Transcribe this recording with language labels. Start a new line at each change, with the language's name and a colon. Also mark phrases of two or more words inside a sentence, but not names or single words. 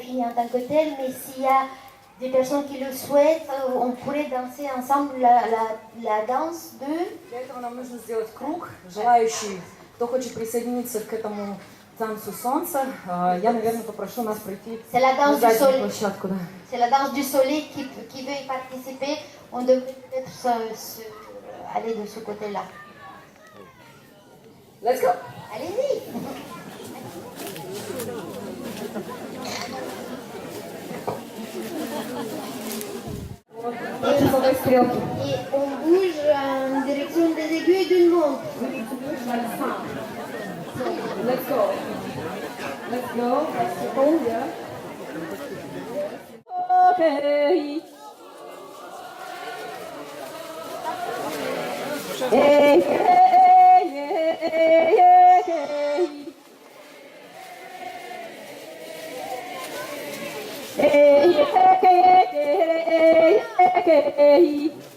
French: en tant que tel, mais s'il y a des personnes qui le souhaitent, on pourrait danser ensemble la danse de...
Russian: Для этого нам нужно сделать круг. Желающие, кто хочет присоединиться к этому танцу солнца, я, наверное, попрошу нас пройти на заднюю площадку. Да.
French: C'est la danse du soleil qui veut y participer. On devrait peut-être aller de ce côté-là.
English: Let's go!
French: Allez-y! Et on bouge en direction des aiguilles d'une montre.
English: Let's go. Let's go.
French: C'est bon, yeah. Okay. Hey, hey, hey, hey, hey. Hey, hey, hey, hey, hey.